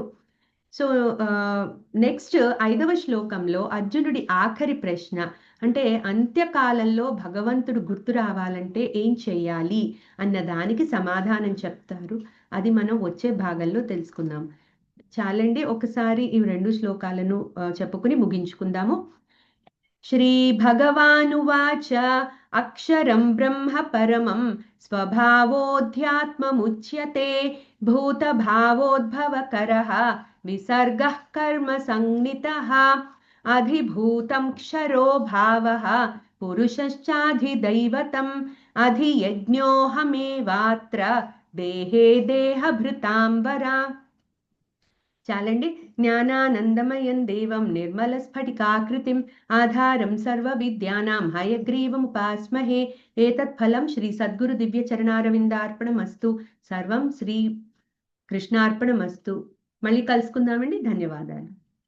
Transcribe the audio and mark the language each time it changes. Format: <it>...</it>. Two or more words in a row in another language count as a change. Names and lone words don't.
<en>so next</en> <te>5వ శ్లోకంలో అర్జునుడి ఆఖరి ప్రశ్న, అంటే అంత్యకాలంలో భగవంతుడు గుర్తు రావాలంటే ఏం చెయ్యాలి అన్న దానికి సమాధానం చెప్తారు. అది మనం వచ్చే భాగంలో తెలుసుకుందాం. చాలండి, ఒకసారి ఈ 2 శ్లోకాలను చెప్పుకుని ముగించుకుందాము.</te> <sa>श्रीभगवानुवाच अक्षरं ब्रह्म परमं स्वभावोऽध्यात्ममुच्यते भूतभावोद्भवकरः विसर्गः कर्म संज्ञितः अधिभूतं क्षरो भावः पुरुषश्चाधिदैवतम् अधियज्ञोऽहमेवात्र देहे देहभृतांबरा.</sa> <te>చాలండి.</te> <sa>జ్ఞానానందమయం దేవం నిర్మల స్ఫటికాకృతిం ఆధారం సర్వ విద్యానాం హయగ్రీవముపాస్మహే. ఏతత్ ఫలం శ్రీ సద్గురు దివ్య చరణారవిందార్పణమస్తు. సర్వం శ్రీ కృష్ణార్పణమస్తు.</sa> <te>మళ్ళీ కలుసుకుందామండి. ధన్యవాదాలు.</te>